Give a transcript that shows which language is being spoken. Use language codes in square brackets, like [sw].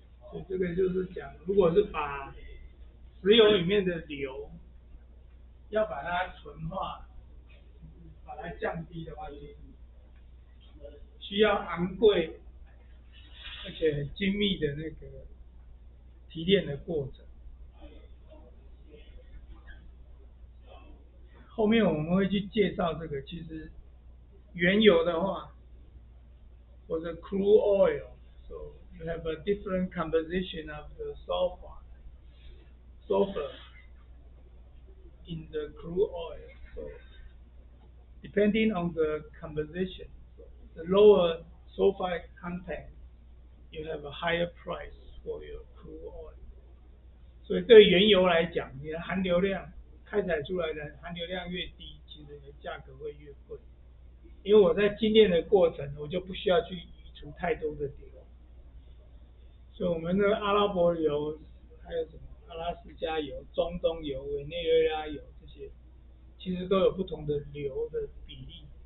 [zh] 所以这个就是讲，如果是把石油里面的硫要把它纯化，把它降低的话，就是需要昂贵而且很精密的那个提炼的过程。后面我们会去介绍这个。其实原油的话，或者 [en] crude oil，so you have a different composition of the sulfur in the crude oil. So depending on the composition, the lower sulfide content, you have a higher price for your crude oil. [zh] 所以对原油来讲，你的含硫量开采出来的含硫量越低，其实你的价格会越贵。因为我在精炼的过程，我就不需要去移除太多的硫。所以我们的阿拉伯油，还有什么阿拉斯加油、中东油、委内瑞拉油这些，其实都有不同的硫的比例。